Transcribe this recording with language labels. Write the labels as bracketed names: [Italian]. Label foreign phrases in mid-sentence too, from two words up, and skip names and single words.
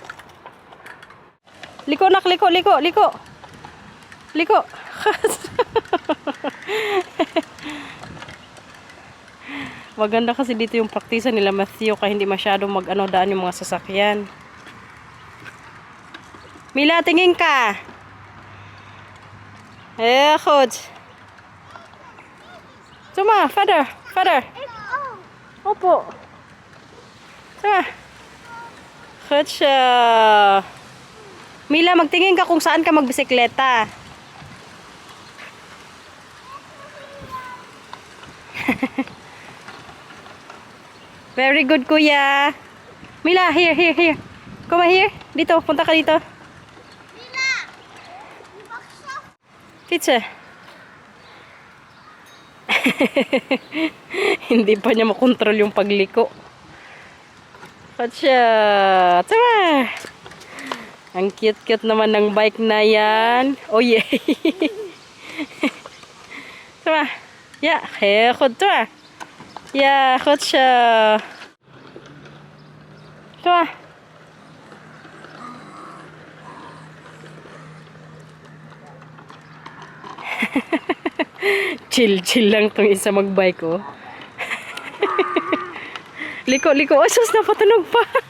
[Filipino] Liko, nak. Liko, liko, liko. Liko. Maganda kasi dito yung praktisan nila Matthew, kaya hindi masyadong mag-ano daan yung mga sasakyan. Mila, tingin ka. [Dutch] Goed. Tuma, verder, verder. Ik ook. [Filipino] Opo. Tuma. Goed siya. Mila, magtingin ka kung saan ka magbisikleta. [English] Very good, kuya. Mila, here, here, here. Come here. [Filipino] Dito, punta ka dito. [Dutch] Mila, je mag zelf. Fietsen. [Filipino] Hindi pa niya makontrol yung pagliko. Katsa. Tama. Ang cute-cute naman ng bike na yan. [English] Oh, yeah. Tama. [Dutch] Ja, heel goed. Tama. Ja, goed zo. [Filipino] Tama. Chill lang tong isa magbike, oh. Liko. Oh, sus, napatunog pa.